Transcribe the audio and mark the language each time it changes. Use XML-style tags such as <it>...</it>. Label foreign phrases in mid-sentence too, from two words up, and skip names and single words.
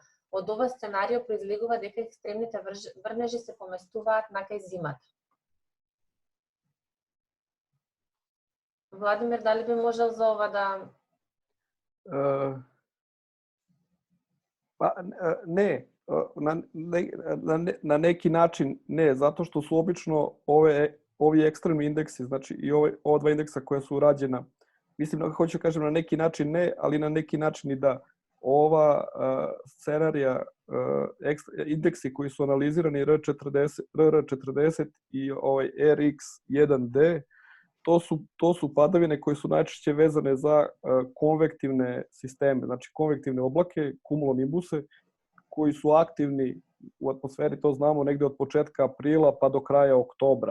<mk>Од ова сценарио произлегува дека екстремните врнежи се поместуваат на кај зимата. Владимир, дали би можел за ова да...</mk> <sr>Не, на neki način ne, zato što su obično ovi ekstremni indeksi, znači i ova dva indeksa koja su rađena, mislim, hoću kažem na neki način ne, ali na neki način i da ova scenarija, indeksi koji su analizirani RR40 i ovaj RX1D, to su padavine koje su najčešće vezane za konvektivne sisteme, znači konvektivne oblake, kumulonimbuse, koji su aktivni u atmosferi, to znamo, negde od početka aprila pa do kraja oktobra.</sr>